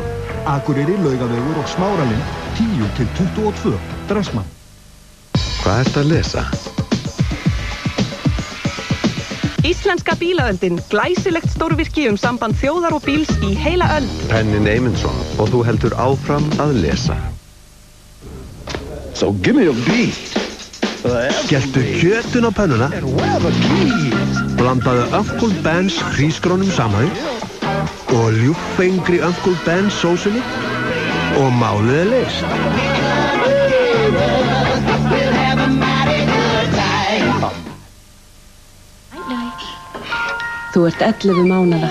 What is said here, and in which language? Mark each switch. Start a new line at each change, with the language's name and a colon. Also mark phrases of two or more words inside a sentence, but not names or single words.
Icelandic: Akureyri, Laugavegur og Smáralind 10-22. Dressmann. Hvað ertu að lesa? Íslenska bílaöldin, glæsilegt stórvirki samband þjóðar og bíls í heila öld. Pennin Eymundsson og þú heldur áfram að lesa.
English: So give me a beat.
Icelandic: Skelltu kjötun á pönnuna, blandaðu Uncle Ben's hrísgrónum saman og ljúffengri Uncle Ben's sósunni og málið er leyst. Þú ert 11 mánaða.